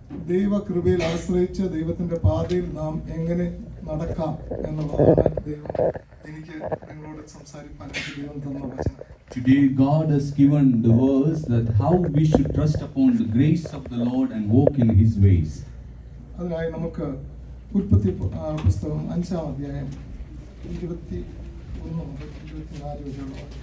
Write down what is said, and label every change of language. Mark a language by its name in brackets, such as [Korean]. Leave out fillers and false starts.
[Malayalam] ദൈവകൃപയിൽ ആശ്രയിച്ച് ദൈവത്തിന്റെ പാതയിൽ നാം എങ്ങനെ നടക്കാം എന്നുള്ളതാണ് ദൈവം എനിക്ക് നിങ്ങളോട് സംസാരിക്കാൻ ദൈവം തന്ന വചനം. [English] Today God has given the verse that how we should trust upon the grace of the Lord and walk in His ways. [Malayalam] അതിനായി നമുക്ക് ഉൽപ്പത്തി പുസ്തകം 5-ാം അധ്യായം 21 മുതൽ 24 വരെയുള്ള